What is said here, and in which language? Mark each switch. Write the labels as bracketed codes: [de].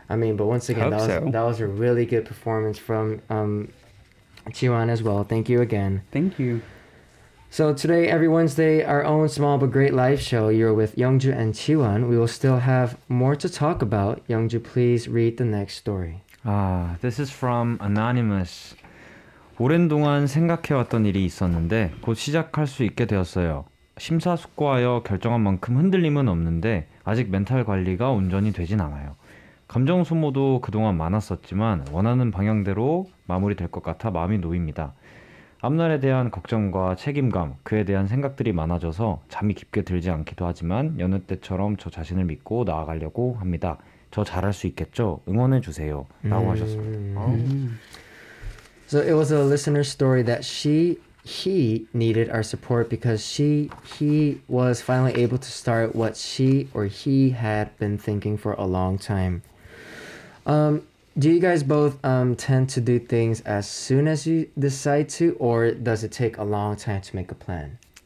[en] I mean, but once again, that was a really good performance from Jihwan as well. Thank you again. Thank you. So today, every Wednesday, our own small but great live show. You're with Youngju and Jihwan. We will still have more to talk about. Youngju, please read the next story. This is from Anonymous. [ko] 오랜 동안 생각해왔던 일이 있었는데 곧 시작할 수 있게 되었어요. 심사숙고하여 결정한 만큼 흔들림은 없는데 아직 멘탈 관리가 온전히 되진 않아요. 감정 소모도 그동안 많았었지만 원하는 방향대로 마무리될 것 같아 마음이 놓입니다. 앞날에 대한 걱정과 책임감, 그에 대한 생각들이 많아져서 잠이 깊게 들지 않기도 하지만 여느 때처럼 저 자신을 믿고 나아가려고 합니다. 저 잘할 수 있겠죠? 응원해주세요. 라고 하셨습니다. [en] So it was a listener story that he needed our support because he was finally able to start what she or he had been thinking for a long time. Do you guys both tend to do things as soon as you decide to, or does it take a long time to make a plan?